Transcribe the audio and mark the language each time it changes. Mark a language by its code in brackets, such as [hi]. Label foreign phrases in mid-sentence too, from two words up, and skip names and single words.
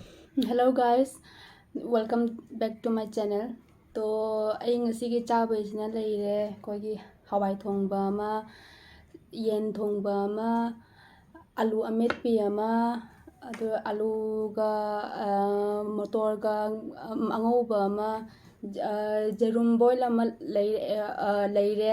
[en] Hello guys, welcome back to my channel. [mni] तो ꯑꯩ ꯉꯁꯤꯒꯤ ꯆꯥꯕꯩꯁꯤꯅ ꯂꯩꯔꯦ ꯑꯩꯈꯣꯏꯒꯤ ꯍꯋꯥꯏ ꯊꯣꯡꯕ ꯑꯃ, ꯌꯦꯟ ꯊꯣꯡꯕ ꯑꯃ, ꯑꯂꯨ ꯑꯃꯦꯠꯄꯤ ꯑꯃ, ꯑꯗꯨ ꯑꯂꯨꯒ ꯃꯣꯇꯣꯔꯒ ꯑꯉꯧꯕ ꯑꯃ, ꯖꯦꯔꯨꯝ ꯕꯣꯏꯜ ꯑꯃ ꯂꯩꯔꯦ.